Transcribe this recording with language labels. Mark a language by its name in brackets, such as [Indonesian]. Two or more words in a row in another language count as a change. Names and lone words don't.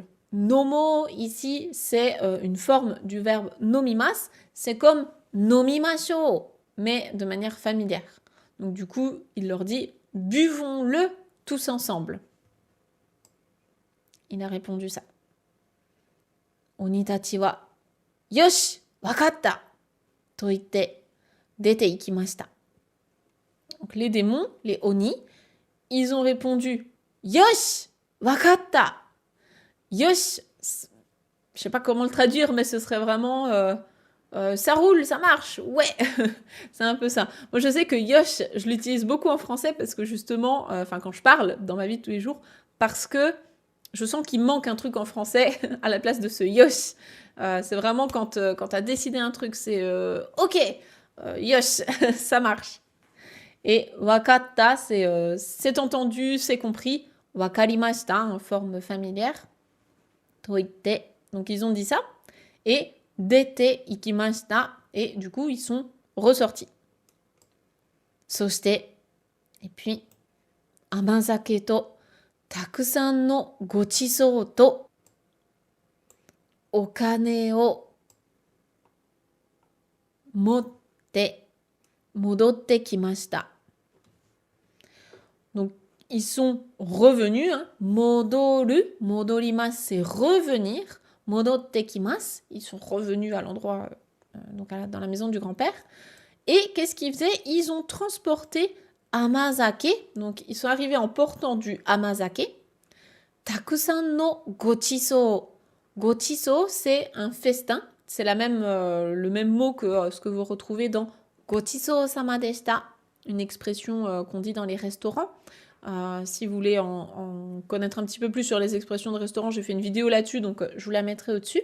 [French] Nomo, ici, c'est une forme du verbe nomimas. C'est comme nomimashou, mais de manière familière. Donc du coup, il leur dit, buvons-le tous ensemble. Il a répondu ça. [Japanese] 鬼たちは, よし、わかった、と言って、出て行きました. [French] Donc les démons, les oni, ils ont répondu [Japanese] よし、わかった. [French] Yosh, je sais pas comment le traduire, mais ce serait vraiment ça roule, ça marche, ouais. C'est un peu ça. Moi, je sais que Yosh, je l'utilise beaucoup en français parce que justement, quand je parle dans ma vie de tous les jours, parce que je sens qu'il manque un truc en français à la place de ce Yosh. C'est vraiment quand tu as décidé un truc, c'est ok, Yosh, ça marche. Et wakatta, c'est entendu, c'est compris. Wakarimashita, en forme familière. Toite. Donc ils ont dit ça. Et [Japanese] 出て行きました. [French] Et du coup, ils sont ressortis. Soshite. Et puis, [Japanese] 甘酒とたくさんのご馳走とお金を持って戻ってきました. [French] Donc, ils sont revenus. Hein. [Japanese] 戻る、戻ります, [French] c'est revenir. [Japanese] 戻ってきます, [French] ils sont revenus à l'endroit, donc dans la maison du grand-père. Et qu'est-ce qu'ils faisaient? Ils ont transporté amazake. Donc, ils sont arrivés en portant du amazake. [Japanese] たくさんのご馳走. [French] Gochisou, c'est un festin. C'est le même mot que ce que vous retrouvez dans [Japanese] ご馳走様でした, [French] une expression qu'on dit dans les restaurants. Si vous voulez en connaître un petit peu plus sur les expressions de restaurant, j'ai fait une vidéo là-dessus, donc je vous la mettrai au-dessus.